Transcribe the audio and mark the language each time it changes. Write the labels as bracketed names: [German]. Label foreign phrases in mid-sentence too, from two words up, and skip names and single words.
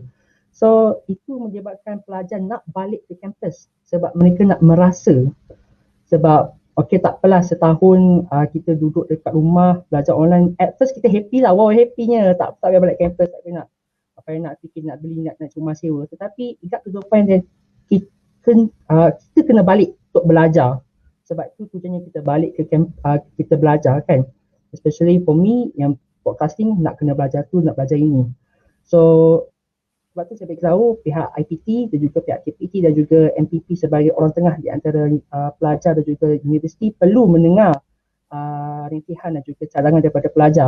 [Malay] So itu menyebabkan pelajar nak balik ke kampus sebab mereka nak merasa. Sebab okay tak apalah setahun kita duduk dekat rumah belajar online. [English] At first [Malay] kita happy lah, wow happynya, tak payah balik campus, tak payah nak fikir nak beli, nak cuma sewa. Tetapi [English] it got to the point that [Malay] kita kena balik untuk belajar. Sebab tu tujuannya kita balik ke kita belajar kan. [English] Especially for me [Malay] yang podcasting, nak kena belajar tu, nak belajar ini. So sebab tu saya beritahu pihak IPT dan juga pihak KPT dan juga MPP sebagai orang tengah di antara pelajar dan juga universiti perlu mendengar rintihan dan juga cadangan daripada pelajar.